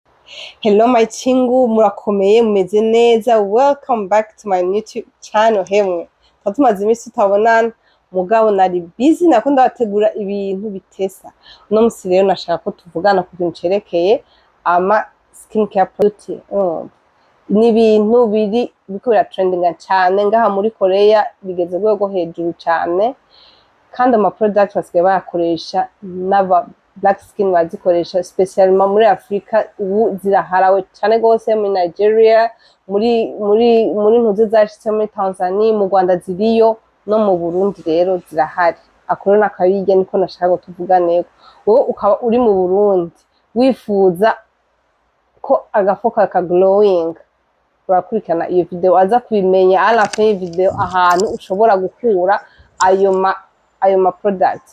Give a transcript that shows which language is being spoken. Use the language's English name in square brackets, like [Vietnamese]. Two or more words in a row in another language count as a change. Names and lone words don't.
[English] Hello my [Rundi] chingu, murakomeye mumeze neza. [English] Welcome back to my YouTube channel. [Rundi] Hemwe tumaze iminsi tutabonana, mugabo nari busy nakunda bategura ibintu bitesa. Uno musi rero nashaka ko tuvugana ku bintu cerekeye ama [English] skincare product. [Rundi] Ni ibintu biko trending cyane ngaha muri Korea, bigeze rwego hejuru cyane, kandi ama product basigaye bayakoresha n'aba [English] black skin [Rundi] bazikoresha, especially muri Afrika. Ubu ziraharawe cyane gose muri Nigeria, muri ntuze zashitse muri Tanzania, mu Rwanda ziriyo, no mu Burundi rero zirahari. Akoro nakabige niko nashaka tuvuganeko. Wowe ukaba uri mu Burundi wifuza ko agafoka ka glowing, urakurikana iyo video aza kubimenya [French] ala fin [Rundi] video ahantu ushobora gukura ayo ma products.